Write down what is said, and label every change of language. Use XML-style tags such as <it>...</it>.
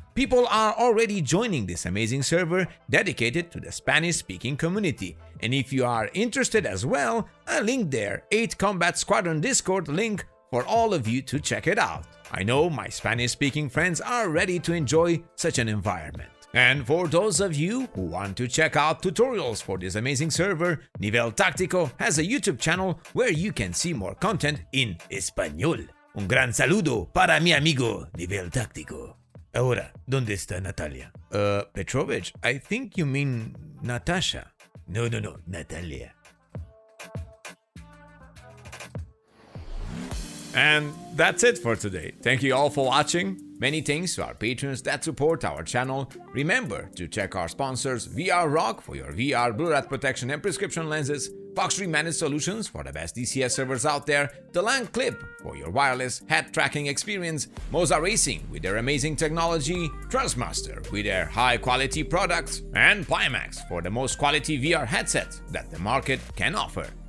<en>People are already joining this amazing server dedicated to the Spanish-speaking community, and if you are interested as well, I linked their 8 Combat Squadron Discord link for all of you to check it out. I know my Spanish-speaking friends are ready to enjoy such an environment. And for those of you who want to check out tutorials for this amazing server, Nivel Tactico has a YouTube channel where you can see more content in español.</en> <es>Un gran saludo para mi amigo Nivel Tactico. Ahora, ¿dónde está Natalia?</es> <en>Petrovich, I think you mean Natasha. No, Natalia. And that's it for today. Thank you all for watching. Many thanks to our patrons that support our channel. Remember to check our sponsors VR Rock for your VR Blu-ray protection and prescription lenses, Foxtree Managed Solutions for the best DCS servers out there, The Lang Clip for your wireless head tracking experience, Moza Racing with their amazing technology, Trustmaster with their high-quality products, and Pimax for the most quality VR headset that the market can offer.</en>